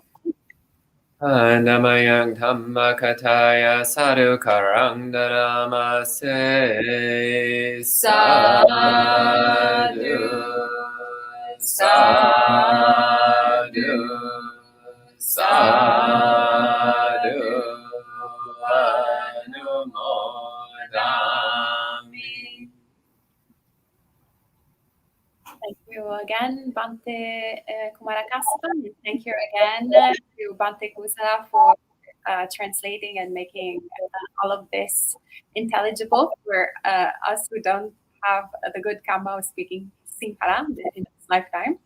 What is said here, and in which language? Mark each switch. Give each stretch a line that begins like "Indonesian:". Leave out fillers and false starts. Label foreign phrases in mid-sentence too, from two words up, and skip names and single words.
Pali: Namayang Dhamma Kataya Sadhu Karang Dharamase Sadhu Sadhu Sadhu Anumodami.
English: Thank you again, Bante Kumara Kassapa. Thank you again to Bante Kusala for translating and making all of this intelligible for us who don't have the good karma of speaking Sinhala in this lifetime.